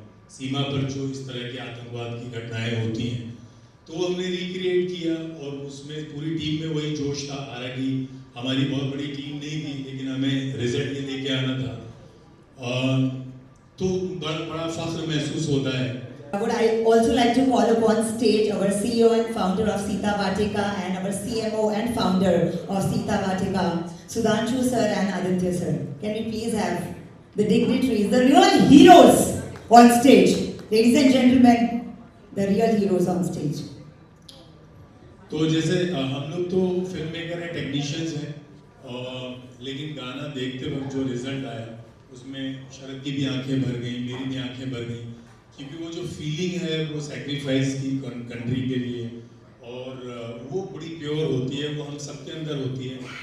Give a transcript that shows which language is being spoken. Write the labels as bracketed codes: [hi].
[hi] सीमा पर जो इस तरह के आतंकवाद की घटनाएं होती हैं, तो हमने रिक्रिएट किया और उसमें पूरी टीम में वही जोश था। हालांकि हमारी बहुत बड़ी टीम नहीं थी, लेकिन हमें रिजल्ट ये लेके आना था, तो बड़ा फख्र महसूस होता है। [en] Would I also like to call upon stage our CEO and founder of Sita Vatika and our CMO and founder of Sita Vatika, Sudhanshu sir and Aditya sir. Can we please have the dignitaries, the real heroes on stage? Ladies and gentlemen, the real heroes on stage. [hi] तो जैसे हम लोग तो film maker हैं, technicians हैं, लेकिन गाना देखते वक्त जो रिजल्ट आया उसमें शरद की भी आंखें भर गई, मेरी भी आंखें भर गई, क्योंकि वो जो फीलिंग है वो सैक्रिफाइस की कंट्री के लिए, और वो बड़ी प्योर होती है, वो हम सबके अंदर होती है।